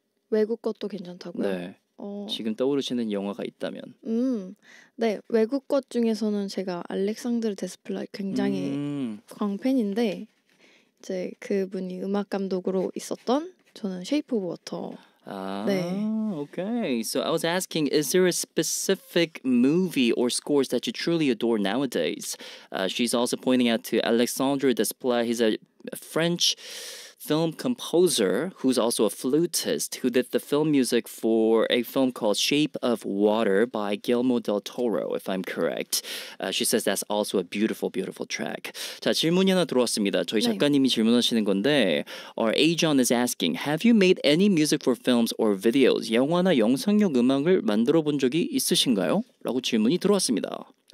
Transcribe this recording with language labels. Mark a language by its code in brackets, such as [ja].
[ko] 외국 것도 괜찮다고요? 네. 지금 떠오르시는 영화가 있다면. 네, 외국 것 중에서는 제가 알렉산드르 데스플라 굉장히 광팬인데 이제 그분이 음악 감독으로 있었던 저는 쉐이프 오브 워터. 네. [en] Okay. So I was asking, is there a specific movie or scores that you truly adore nowadays? She's also pointing out to Alexandre Desplat. He's a French film composer who's also a flutist who did the film music for a film called Shape of Water by Guillermo del Toro, if I'm correct. She says that's also a beautiful, beautiful track. [ko] 자, 질문이 하나 들어왔습니다. 저희 작가님이 질문하시는 건데 [en] our Ajon is asking, have you made any music for films or videos? [ko] 영화나 영상용 음악을 만들어 본 적이 있으신가요? 라고 질문이 들어왔습니다.